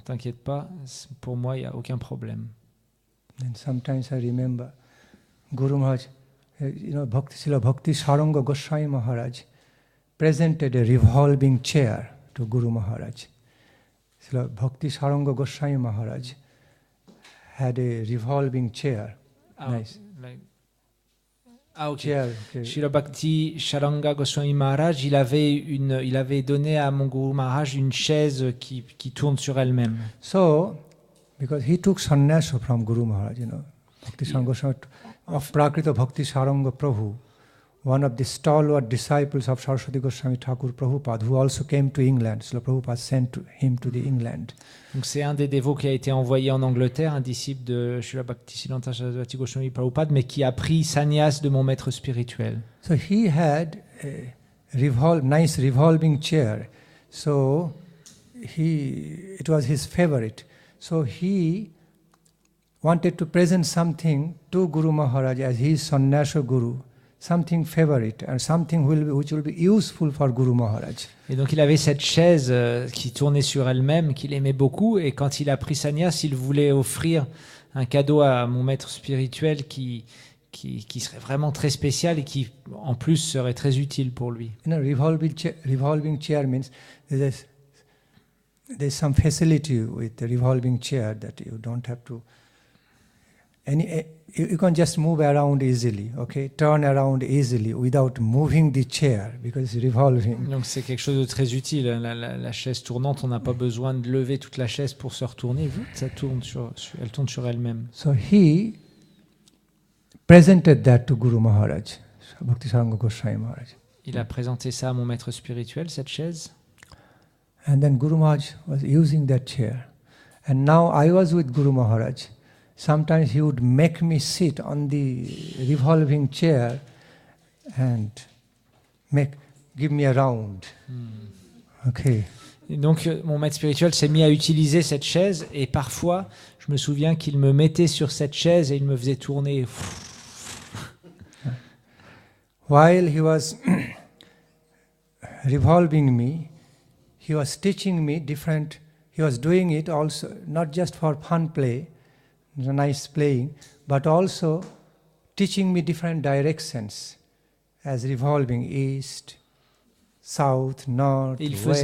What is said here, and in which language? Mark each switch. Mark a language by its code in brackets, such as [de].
[fr] T'inquiète pas, pour moi, il n'y a aucun problème. [en] Then sometimes I remember Guru Maharaj, Srila Bhakti Saranga Goswami Maharaj presented a revolving chair to Guru Maharaj. Srila Bhakti Saranga Goswami Maharaj had a revolving chair. Nice. Ok. Chair. [fr] Srila Bhakti Sharanga Goswami Maharaj, il avait donné à mon Guru Maharaj une chaise qui tourne sur elle-même. [en] So, because he took sannyasa from Guru Maharaj, Bhakti Saranga Goswami of Prakrita Bhakti Saranga Prabhu, one of the stalwart disciples of Saraswati Goswami Thakur Prabhupada, who also came to England. So Prabhupada sent him to the England. [fr] Donc c'est un des dévots qui a été envoyé en Angleterre, un disciple de Srila Bhaktisiddhanta Saraswati Goswami Prabhupada, mais qui a pris sannyas de mon maître spirituel. [en] So he had a nice revolving chair. So it was his favorite. So he wanted to present something to Guru Maharaj as his sannyasa guru, something favorite and something which will be useful for Guru Maharaj. [fr] Et donc il avait cette chaise qui tournait sur elle-même, qu'il aimait beaucoup, et quand il a pris sannyas, il voulait offrir un cadeau à mon maître spirituel qui serait vraiment très spécial et qui, en plus, serait très utile pour lui. [en] Revolving chair means there's some facility with the revolving chair that you don't have to. You can just move around easily, okay? Turn around easily without moving the chair because it's revolving. [fr] Donc c'est quelque chose de très utile. La chaise tournante, on n'a pas besoin de lever toute la chaise pour se retourner. Ça tourne elle tourne sur elle-même. [en] So he presented that to Guru Maharaj, Bhakti Saranga Goswami Maharaj. [fr] Il a présenté ça à mon maître spirituel, cette chaise. [en] And then Guru Maharaj was using that chair. And now I was with Guru Maharaj. Sometimes he would make me sit on the revolving chair and give me a round. Okay. [fr] Et donc mon maître spirituel s'est mis à utiliser cette chaise et parfois je me souviens qu'il me mettait sur cette chaise et il me faisait tourner. [en] While he was revolving me, he was teaching me different. He was doing it also not just for fun play, nice playing, but also teaching me different directions as revolving east, south, north, west.